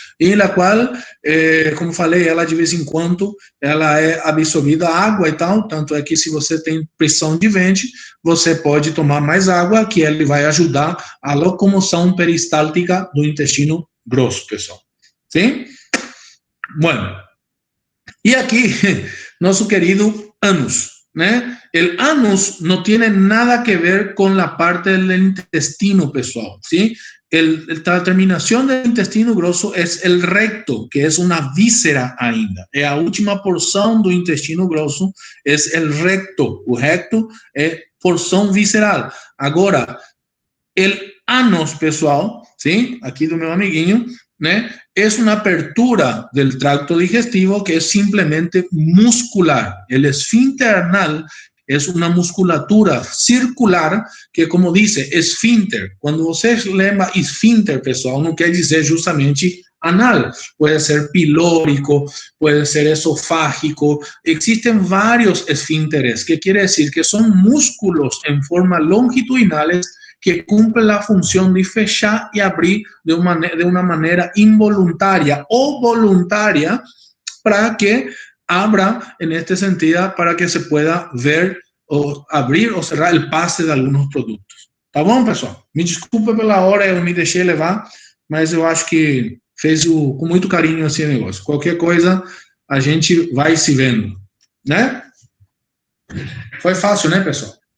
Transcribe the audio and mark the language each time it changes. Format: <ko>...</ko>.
<pt>E na qual, como falei, ela de vez em quando, ela é absorvida água e tal, tanto é que se você tem pressão de ventre, você pode tomar mais água, que ele vai ajudar a locomoção peristáltica do intestino grosso, pessoal. Sim? Bueno, e aqui, nosso querido ânus, né? El ânus não tem nada que ver com a parte do intestino, pessoal, ¿sí?</pt> <es>La terminación del intestino grosso es el recto, que es una víscera ainda. La última porción do intestino grosso es el recto.</es> <pt>O recto é porção visceral. Agora, el ânus, pessoal, ¿sí? Aqui do meu amiguinho, né?</pt> <es>Es una apertura del tracto digestivo que es simplemente muscular. El esfínter anal es una musculatura circular que, como dice, esfínter.</es> <pt>Quando você lembra esfínter, pessoal, não quer dizer justamente anal.</pt> <es>Puede ser pilórico, puede ser esofágico. Existen vários esfínteres, que quiere decir que son músculos en forma longitudinales que cumplen la función de fechar y abrir de una manera involuntaria o voluntaria para que abra en este sentido, para que se pueda ver o abrir o cerrar el pase de algunos productos.</es> <pt>Tá bom, pessoal? Me desculpa pela hora, eu me deixei levar, mas eu acho que fez com muito carinho esse negócio. Qualquer coisa, a gente vai se vendo, né? Foi fácil, né, pessoal?</pt>